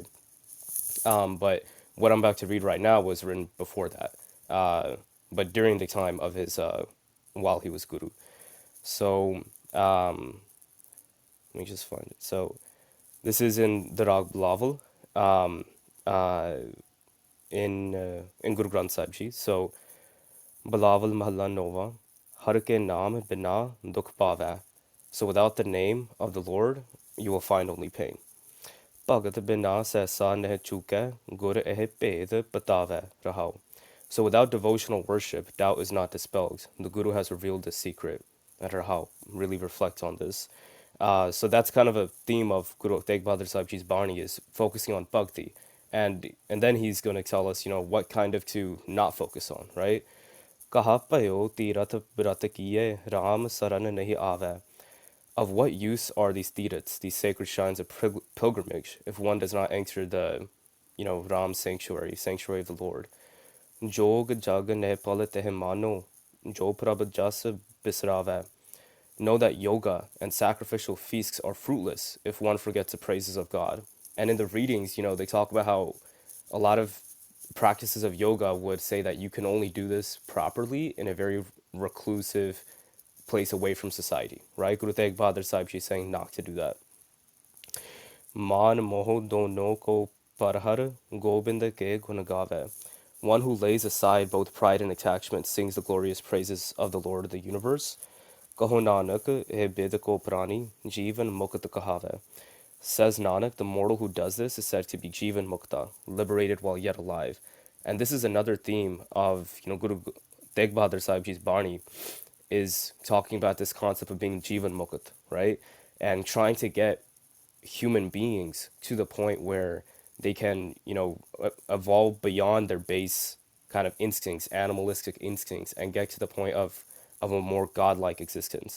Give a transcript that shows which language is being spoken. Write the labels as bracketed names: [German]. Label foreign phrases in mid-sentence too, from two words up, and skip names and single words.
[English] But what I'm about to read right now was written before that, but during the time of his, while he was Guru. So let me just find it. So this is in the Rag Bilaval, uh, in Guru Granth Sahib Ji. [Punjabi] So ਬਿਲਾਵਲੁ ਮਹਲਾ ੯, ਹਰਿ ਕੇ ਨਾਮ ਬਿਨਾ ਦੁਖੁ ਪਾਵੈ. [English] So without the name of the Lord, you will find only pain. [Punjabi] ਭਗਤਿ ਬਿਨਾ ਸਹਸਾ ਨਹ ਚੂਕੈ, ਗੁਰੁ ਇਹੁ ਭੇਦੁ ਬਤਾਵੈ ਰਹਾਉ. [English] So without devotional worship, doubt is not dispelled. The Guru has revealed this secret. And Rahau really reflects on this. So that's kind of a theme of Guru Tegh Bahadur Sahib Ji's Bani, is focusing on bhakti. And then he's going to tell us, what kind of to not focus on, right? [Punjabi] ਕਹਾ ਭਇਓ ਤੀਰਥ ਬ੍ਰਤ ਕੀਏ ਰਾਮ ਸਰਨਿ ਨਹੀ ਆਵੈ. [English] Of what use are these tirats, these sacred shrines of pilgrimage, if one does not enter the, Ram sanctuary of the Lord? [Punjabi] ਜੋਗ ਜਗ ਨਿਹਫਲ ਤਿਹ ਮਾਨਉ, ਜੋ ਪ੍ਰਭ ਜਸੁ ਬਿਸਰਾਵੈ. [English] Know that yoga and sacrificial feasts are fruitless if one forgets the praises of God. And in the readings, they talk about how a lot of practices of yoga would say that you can only do this properly in a very reclusive place away from society, right? Guru Tegh Bahadur Sahib Ji is saying not to do that. [Punjabi] ਮਾਨ ਮੋਹ ਦੋਨੋ ਕਉ ਪਰਹਰਿ ਗੋਬਿੰਦ ਕੇ ਗੁਨ ਗਾਵੈ. [English] One who lays aside both pride and attachment sings the glorious praises of the Lord of the universe. [Punjabi] ਕਹੁ ਨਾਨਕ ਇਹ ਬਿਧਿ ਕੋ ਪ੍ਰਾਨੀ ਜੀਵਨ ਮੁਕਤਿ ਕਹਾਵੈ. [English] Says Nanak, the mortal who does this is said to be [Punjabi] ਜੀਵਨ ਮੁਕਤ, [English] liberated while yet alive. And this is another theme of Guru Tegh Bahadur Sahib Ji's Bani, is talking about this concept of being [Punjabi] ਜੀਵਨ ਮੁਕਤ, [English] right? And trying to get human beings to the point where they can, evolve beyond their base kind of instincts, animalistic instincts, and get to the point of a more godlike existence.